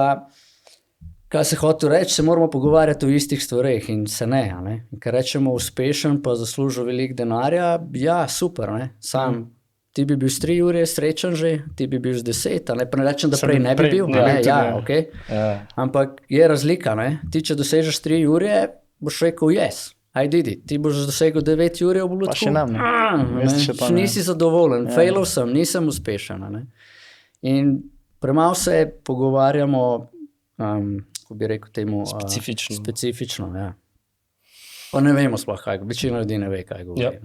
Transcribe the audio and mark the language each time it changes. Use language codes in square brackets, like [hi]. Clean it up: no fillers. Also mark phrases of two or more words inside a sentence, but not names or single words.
[sl] Kaj se hotel reči, se moramo pogovarjati o istih stvareh in se ne, a ne. Ker rečemo uspešen pa zaslužil veliko denarja, ja, super, ne. Sam, ti bi bil s 3 ure srečen že, ti bi bil z 10, a ne, pa ne rečem, da prej ne bi bil, ne, ja, ok. Ampak je razlika, ne. Ti, če dosežeš 3 ure, boš rekel [en] yes, I did it. [sl] Ti boš dosegel 9 ure, bo bilo tako. Pa še nam, ne. Nisi zadovoljen, failal sem, nisem uspešen, a ne. In premalo se pogovarjamo, ko bi rekel temu specifično, ja. Pa ne vemo sploh kaj, večina ljudi ne ve, kaj govori.